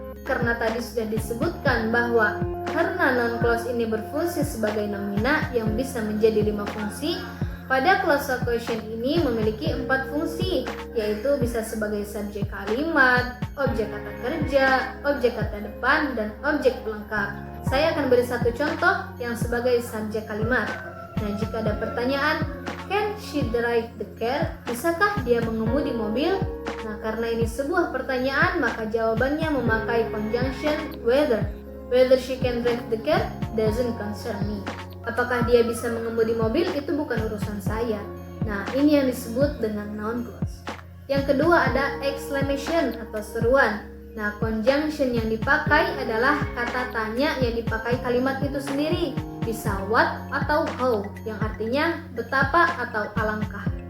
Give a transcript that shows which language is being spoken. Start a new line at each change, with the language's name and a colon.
Indonesian: Karena tadi sudah disebutkan bahwa karena noun clause ini berfungsi sebagai nomina yang bisa menjadi 5 fungsi, pada klausa question ini memiliki 4 fungsi, yaitu bisa sebagai subjek kalimat, objek kata kerja, objek kata depan, dan objek pelengkap. Saya akan beri satu contoh yang sebagai subjek kalimat. Nah, jika ada pertanyaan, can she drive the car? Bisakah dia mengemudi mobil? Nah, karena ini sebuah pertanyaan, maka jawabannya memakai conjunction whether.
English: Whether she can drive the car doesn't concern me.
Indonesian: Apakah dia bisa mengemudi mobil, itu bukan urusan saya. Nah, ini yang disebut dengan noun clause. Yang kedua ada exclamation atau seruan. Nah, conjunction yang dipakai adalah kata tanya yang dipakai kalimat itu sendiri. Bisa what atau how, yang artinya betapa atau alangkah.